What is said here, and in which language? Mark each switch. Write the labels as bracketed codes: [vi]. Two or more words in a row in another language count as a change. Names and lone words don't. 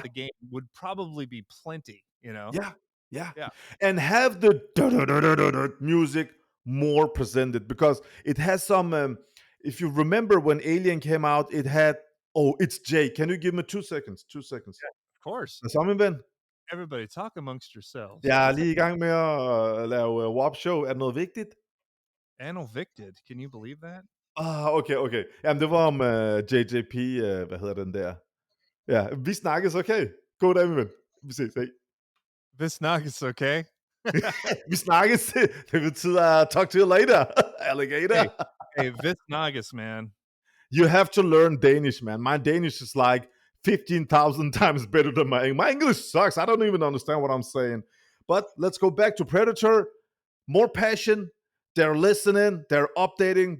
[en] the game would probably be plenty, you know? Yeah, yeah, Yeah. and have the music more presented because it has some. If you remember when Alien came out, it had. Oh, it's Jay. Can you give me 2 seconds? 2 seconds. Of course. [da] Er sammen, ven? [en] Everybody talk amongst yourselves. [da] Jeg er [en] What's that? [da] lige i gang med at lave [en] warp show. [da] Er det noget vigtigt? [en] And evicted. Can you believe that? Okay, okay. [da] Jamen, det var om JJP, hvad hedder den der? Ja, vi snakkes, okay? God dag, min ven. Vi ses, hej. [en] This knock is okay. [da] Vi snakkes. Det betyder [en] talk to you later, alligator. Hey, hey, Vis Nagas, man. You have to learn Danish, man. My Danish is like 15,000 times better than my English sucks. I don't even understand what I'm saying. But let's go back to Predator. More passion. They're listening. They're updating.